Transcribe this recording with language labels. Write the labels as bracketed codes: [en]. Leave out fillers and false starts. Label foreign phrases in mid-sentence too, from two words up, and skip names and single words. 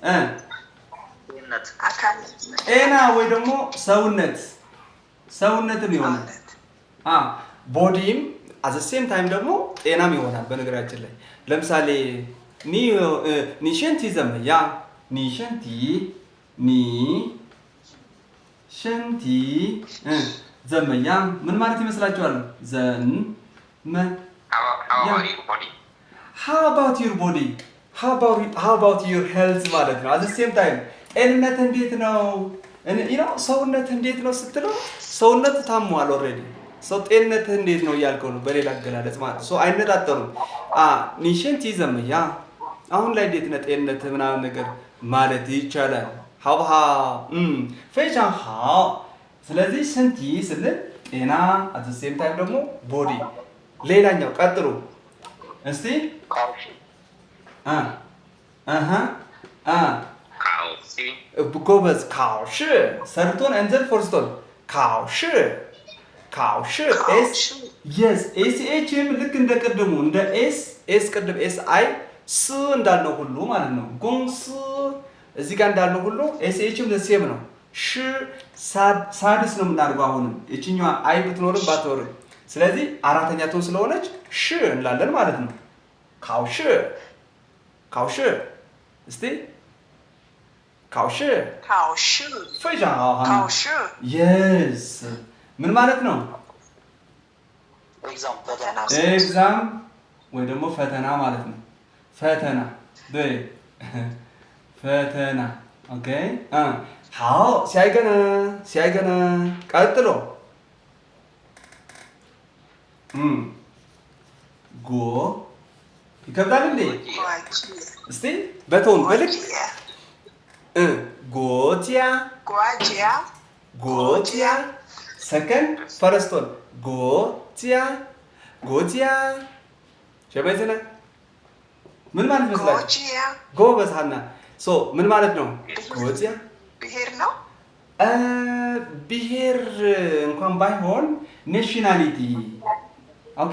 [am] ጤና ወይ ደግሞ ሰውነትም ይሆናል። ቦዲም [en] at the same time [am] ደግሞ ጤናም ይሆናል። በነገራችን ላይ ለምሳሌ [zh] 你身体怎么样 你身体怎么样 [am] ምን ማለት ይመስላችኋል? [en] How about your body? How about your health [am] ማለት ነው። [en] at the same time [am] ጤንነት እንዴት ነው? ሰውነት እንዴት ነው ስትለው ሰውነት ታሟል ኦልሬዲ ሰው ጤንነትህ እንዴት ነው እያልከው ነው በሌላ አገላለጽ ማለት ሰው አይነጣጠሩም [zh] 你身体怎么样 [am] አሁን ላይ እንዴት ነው ጤንነትህ ምናምን ነገር ማለት ይቻላል [zh] 很好 非常好 [am] ስለዚህ ስንቲ ስንል ጤና [en] at the same time [am] ደግሞ ቦዲ ሌላኛው ቀጥሉ እስቲ [zh] ካውሲ [am] ጎበዝ ካውሽ [en] third tone and the first tone [am] ካውሽ ኤስ yes ኤስኤችም ልክ እንደ ቅድሙ እንደ ኤስ ቅድም ኤስ አይ ስ እንዳልነው ሁሉ ማለት ነው ጎንስ እዚህ ጋር እንዳልነው ሁሉ ኤስኤችም ለሴም ነው ሽ ሳድስ ነው የምናደርገው አሁንም እቺኛዋ አይ ብትኖርም ባትኖርም ስለዚህ አራተኛ ቶን ስለሆነች ሽ እንላለን ማለት ነው ካውሽ እስቲ ካውሽ [zh] 考试非常好考试 [am] yes ምን ማለት ነው ኤግዛም ወይ ደግሞ ፈተና ማለት ነው ፈተና对ፈተና ኦኬ [zh] 好下一个呢 [am] ቀጥሎ ጎ ይከብዳል እንዴ [zh] 国际 [am] እስቲ በቶን [zh] 国 [am] በልክ [zh] 际 ጎቲያ 国家 [am] ጎቲያ [en] second first tone [am] ጎቲያ ሸበይዘና ምን ማለት ይመስላል [zh] 国家 [am] ጎበዝ ሀና ሶ ምን ማለት ነው ጎቲያ ብሔር ነው ብሔር እንኳን ባይሆን [en] nationality OK